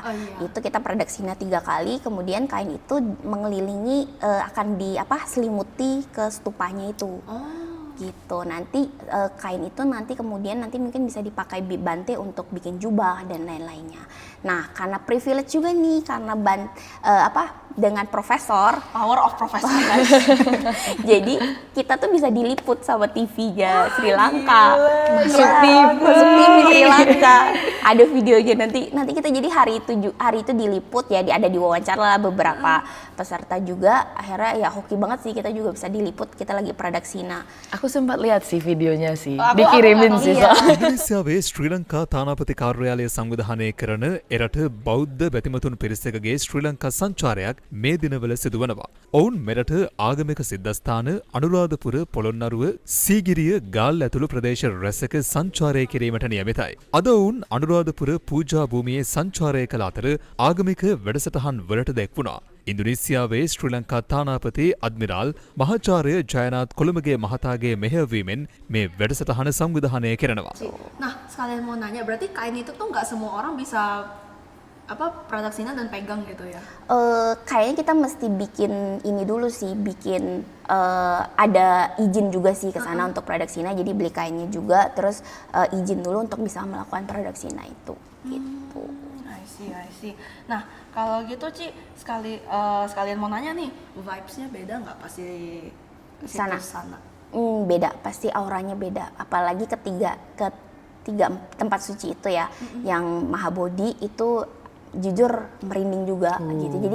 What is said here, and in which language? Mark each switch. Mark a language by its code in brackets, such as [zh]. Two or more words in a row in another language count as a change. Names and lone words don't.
[id] Itu kita pradaksina 3 kali, kemudian kain itu mengelilingi akan selimuti ke stupanya itu. Gitu. Nanti kain itu kemudian mungkin bisa dipakai Bante untuk bikin jubah dan lain-lainnya. Nah, karena privilege juga nih, karena dengan profesor, [en] power of professor. [id] Jadi kita tuh bisa diliput sama TV-nya Sri Lanka. Masuk TV Sri Lanka. Ada videonya nanti kita jadi hari itu diliput ya, ada diwawancara lah beberapa peserta juga. Akhirnya ya hoki banget sih, kita juga bisa diliput, kita lagi pradaksina. Aku sempat lihat sih videonya sih, dikirimin sih soalnya. [si] ඉන්දුනීසියාවේ ශ්‍රී ලංකා තානාපති කාර්යාලය සංවිධානය කරන එරට බෞද්ධ බැතිමතුන් පිරිසකගේ ශ්‍රී ලංකා සංචාරයක් මේ දිනවල සිදුවනවා. ඔවුන් මෙරට ආගමික සිද්ධස්ථාන අනුරාධපුර පොළොන්නරුව සීගිරිය ගාල් ඇතුළු ප්‍රදේශ රැසක සංචාරය කිරීමට නියමිතයි. අද ඔවුන් අනුරාධපුර පූජා භූමියේ සංචාරය කළ අතර ආගමික වැඩසටහන් වලට දැක්වුණා. ඉන්දුනීසියාවේ ශ්‍රී ලංකා තානාපති අද්මිරාල් මහාචාර්ය ජයනාත් කොළඹගේ මහතාගේ මෙහෙයවීමෙන් මේ වැඩසටහන සංවිධානය කරනවා. [id] Nah, sekalian mau nanya, berarti kain itu tuh nggak semua orang bisa pradaksina dan pegang gitu ya? Kayaknya kita mesti bikin ini dulu sih, ada izin juga sih ke sana untuk pradaksina, jadi beli kainnya juga, terus izin dulu untuk bisa melakukan pradaksina itu. Gitu. [en] I see. [id] Nah, kalau gitu Ci, sekalian mau nanya nih, vibes-nya beda nggak pas di sana? Beda, pasti auranya beda. Apalagi ketiga tempat suci itu ya, yang Mahabodhi itu jujur merinding juga gitu.